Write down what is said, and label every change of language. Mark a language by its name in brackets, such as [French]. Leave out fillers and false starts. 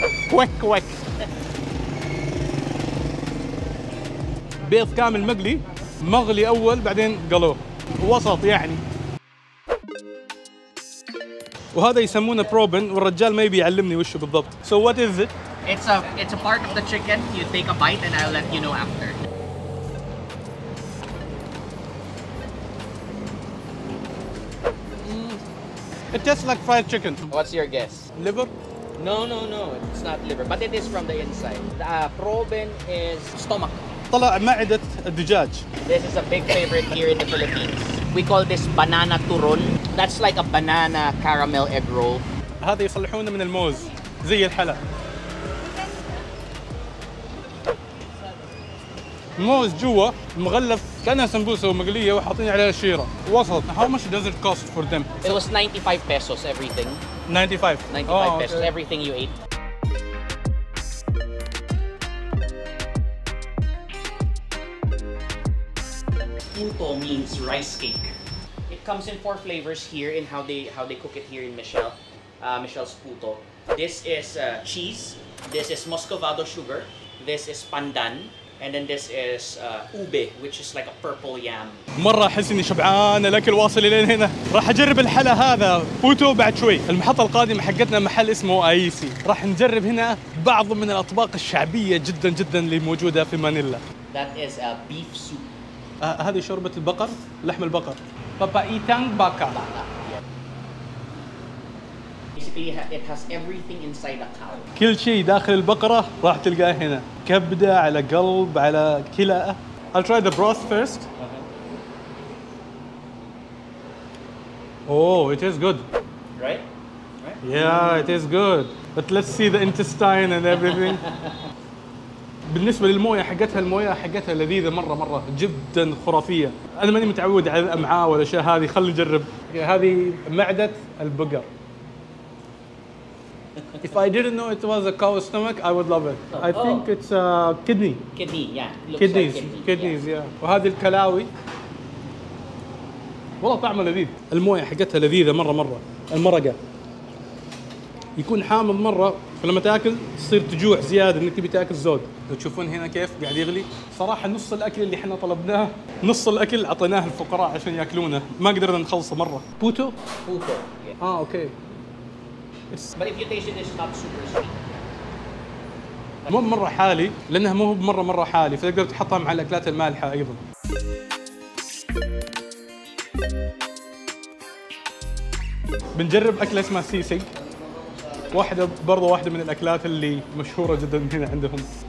[Arabic] كواك كواك. بيض كامل مقلي، مغلي أول بعدين قلوه. وسط يعني. وهذا يسمونه بروبن والرجال ما يبي يعلمني وشه بالضبط. [English] So what is it? It's a part of the chicken. You take a bite and I'll let you know after. It tastes like fried chicken. What's your guess? Liver? No. It's not liver, but it is from the inside. The proben is stomach. [Arabic] طلع معدة الدجاج. [English] This is a big favorite here in the Philippines. We call this banana turon. That's like a banana caramel egg roll. [Arabic] هذا يصلحونه من الموز زي الحلا. موز جوا مغلف كأنها سمبوسة ومقلية وحاطين عليها شيرة وسط. [English] How much does it cost for them? It was 95 pesos everything. 95. 95 pesos everything you ate. Puto means rice cake. It comes in 4 flavors here in how they cook it here in Michelle's Puto. This is cheese. This is muscovado sugar. This is pandan. And then this is ube, which is like a purple yam. [Arabic] مرة أحس إني شبعان الأكل واصل إلين هنا. راح أجرب الحلا هذا بوتو بعد شوي. المحطة القادمة حقتنا محل اسمه آيسي. راح نجرب هنا بعض من الأطباق الشعبية جدا اللي موجودة في مانيلا. [English] That is a beef soup. [Arabic] هذه شوربة البقر، لحم البقر. Papaitang baka. [English] Basically, it has everything inside a cow. [Arabic] كل شيء داخل البقرة راح تلقاه هنا، كبدة على قلب على كلى. [English] I'll try the broth first. Oh, it is good. Right? Yeah, it is good. But let's see the intestine and everything. [Arabic] بالنسبة للموية حقتها، الموية حقتها لذيذة مرة جدا خرافية. أنا ماني متعود على الأمعاء والأشياء هذه، خلينا نجرب. هذه معدة البقر. [English] If I didn't know it was a cow's stomach, I would love it. I think it's a kidney. Kidney, yeah. Looks Kidneys, like kidneys, yeah. [Arabic] وهذه الكلاوي. والله طعمه لذيذ. الموية حقتها لذيذة مرة. المرقة يكون حامض مرة، فلما تاكل تصير تجوع زيادة انك تبي تاكل زود. لو تشوفون هنا كيف قاعد يغلي، صراحة نص الأكل اللي احنا طلبناه، نص الأكل أعطيناه الفقراء عشان ياكلونه، ما قدرنا نخلصه مرة. بوتو؟ [English] Puto, yeah. [Arabic] اوكي. [English] But if you taste it, it's not super sweet. [Arabic] مو مرة حالي، لأنها مو مرة حالي، فتقدر تحطها مع الأكلات المالحة أيضا. بنجرب أكلة اسمها سيسق، واحدة من الأكلات اللي مشهورة جدا هنا عندهم.